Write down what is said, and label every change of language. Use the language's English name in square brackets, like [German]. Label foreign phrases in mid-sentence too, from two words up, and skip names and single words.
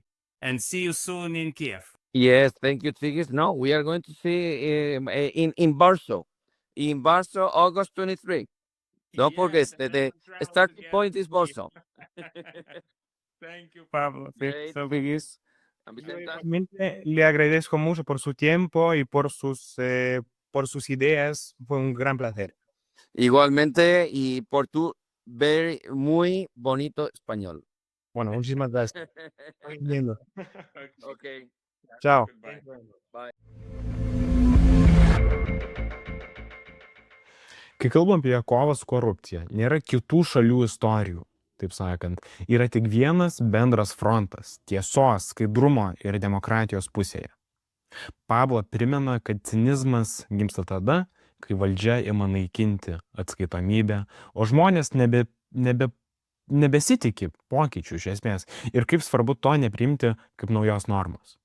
[English] And see you soon in Kiev. Yes, thank you, Tigis. No, we are going to see in Warsaw, August 23. Don't forget that the starting point is Warsaw. Thank you, Pablo. Great. So biggest. And Vicenta, [Spanish] Realmente le agradezco mucho por su tiempo y por sus ideas. Fue un gran placer. igualmente, y por tu muy bonito español. Bueno, muchísimas gracias. Lindo. Okay. Chao. Bye. [Lithuanian] Kai kalbam apie kovą su korupcija, nėra kitų šalių istorijų, taip sakant. Yra tik vienas bendras frontas - tiesos, skaidrumo ir demokratijos pusėje. Pablo primena, kad cinizmas gimsta tada, kai valdžia ima naikinti atskaitomybę, o žmonės nebesitikė pokyčių iš esmės ir kaip svarbu to nepriimti kaip naujos normos.